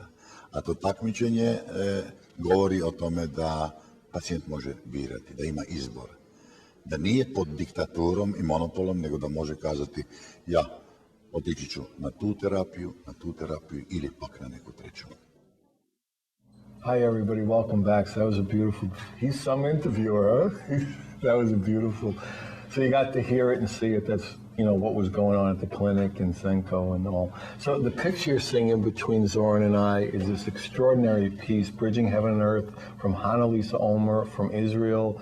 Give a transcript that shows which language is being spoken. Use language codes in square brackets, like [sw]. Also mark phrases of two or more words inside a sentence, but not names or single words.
[hr] A to takmičenje govori o tome da pacijent može birati, da ima izbor. Da nije pod diktaturom i monopolom, nego da može kazati ja otići ću na tu terapiju ili pak na neku treću. [en] Hi everybody, welcome back. So that was a beautiful, he's some interviewer, huh? That was a beautiful, so you got to hear it and see it. That's, you know, what was going on at the clinic and Zdenko and all. So the picture you're seeing in between Zoran and I is this extraordinary piece, Bridging Heaven and Earth, from Hannelise Omer from Israel.